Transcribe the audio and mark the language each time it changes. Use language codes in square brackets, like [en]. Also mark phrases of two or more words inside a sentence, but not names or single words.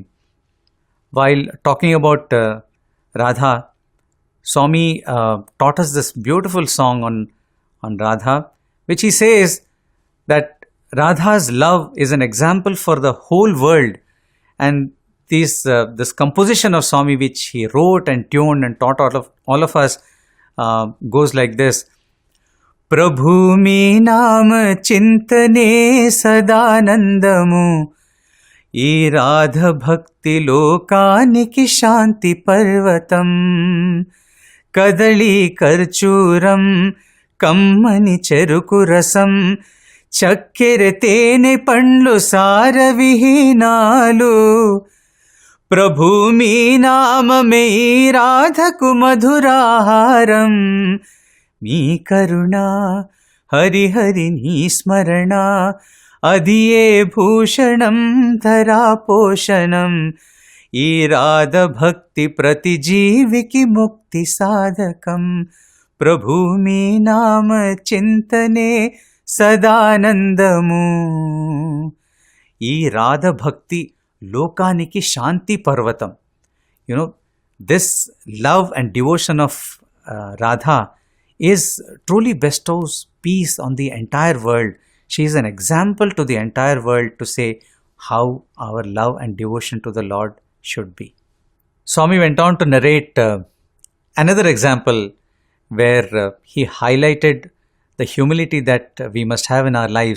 [en] While talking about Radha, Swami taught us this beautiful song on Radha, which he says that Radha's love is an example for the whole world. And this composition of Swami, which he wrote and tuned and taught all of us, goes like this. [te] ప్రభు మీ నామ చింతనే సదానందము ఈ రాధ భక్తి లోకానికి శాంతి పర్వతం కదళి ఖర్జూరం కమ్మని చెరుకు రసం చక్కెర తేనె పండ్లు సార విహీనాలు ప్రభు మీ నామమే రాధకు మధురాహారం మీ కరుణ హరిహరి నీ స్మరణ అదియే భూషణం ధరా పోషణం ఈ రాధ భక్తి ప్రతి జీవికి ముక్తి సాధకం ప్రభు మీ నామ చింతనే సదానందము ఈ రాధ భక్తి లోకానికి శాంతి పర్వతం. [en] This love and devotion of Radha is truly bestows peace on the entire world. She is an example to the entire world to say how our love and devotion to the Lord should be. Swami went on to narrate another example where he highlighted the humility that we must have in our lives.